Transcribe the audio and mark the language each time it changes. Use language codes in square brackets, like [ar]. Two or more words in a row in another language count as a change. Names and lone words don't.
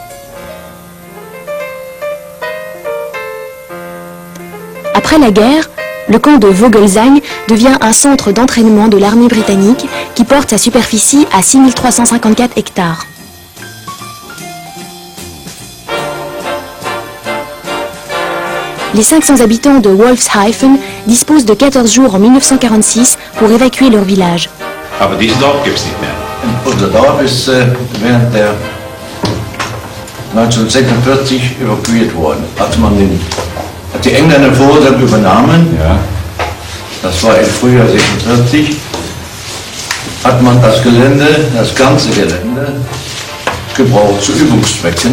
[fr] Après la guerre, le camp de Vogelsang devient un centre d'entraînement de l'armée britannique qui porte sa superficie à 6354 hectares. Les 500 habitants de Wolfshafen disposent de 14 jours en 1946 pour évacuer leur village. [de] Aber dieses Dorf gibt es nicht mehr. Unser Dorf ist während der 1946 evakuiert worden. Als die Engländer Vorderland übernahmen, ja. Das war im Frühjahr 1946, hat man das Gelände, das ganze Gelände, gebraucht zu Übungszwecken.